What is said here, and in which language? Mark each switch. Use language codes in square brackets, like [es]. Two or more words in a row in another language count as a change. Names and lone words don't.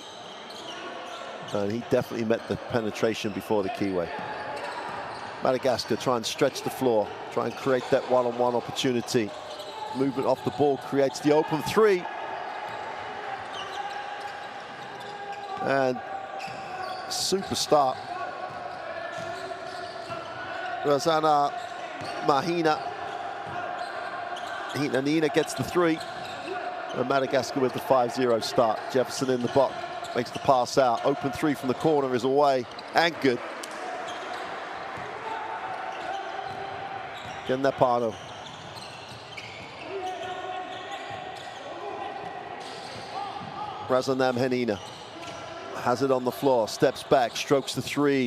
[en] And he definitely met the penetration before the keyway. Madagascar try and stretch the floor, try and create that one-on-one opportunity. Movement off the ball creates the open three. And super start. Razana Mahina. Nina gets the three. And Madagascar with the 5-0 start. Jefferson in the box, makes the pass out. Open three from the corner is away and good. Napano. Razanam Henina has it on the floor, steps back, strokes the three.